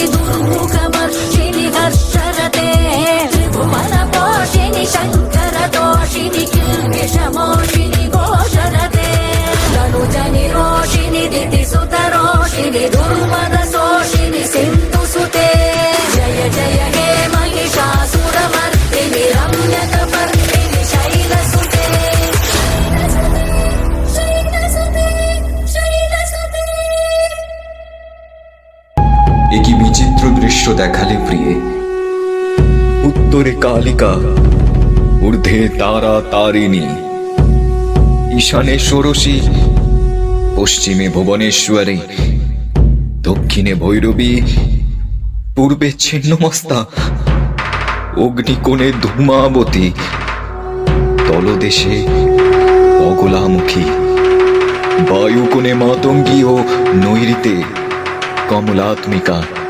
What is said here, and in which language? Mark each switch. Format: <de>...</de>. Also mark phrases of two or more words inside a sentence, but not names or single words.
<sa>दुर्मुखमर्षिणि हर्षरते त्रिभुवनपोषिणि शङ्करदोषिनि किल्बिषमोषिनि घोषरते तनुजनिरोषिणि दितिसुतरोषिनि दुर्मदशोषिनि सिन्धुसुते जय जय हे महिषासुरमर्दिनि रम्यकपर्दिनि शैलसुते शैलसुते शैलसुते</sa> <bn>এ কি বিচিত্র দৃশ্য দেখালে প্রিয়ে। উত্তরে কালিকা, ঊর্ধ্বে তারা তারিণী, ঈশানে ষোড়শী, পশ্চিমে ভুবনেশ্বরী, দক্ষিণে ভৈরবী, পূর্বে ছিন্নমস্তা, অগ্নিকোণে ধূমাবতী, তলদেশে অগলামুখী, বায়ুকোণে মাতঙ্গী ও নৈরিতে কমলাত্মিকা।</bn>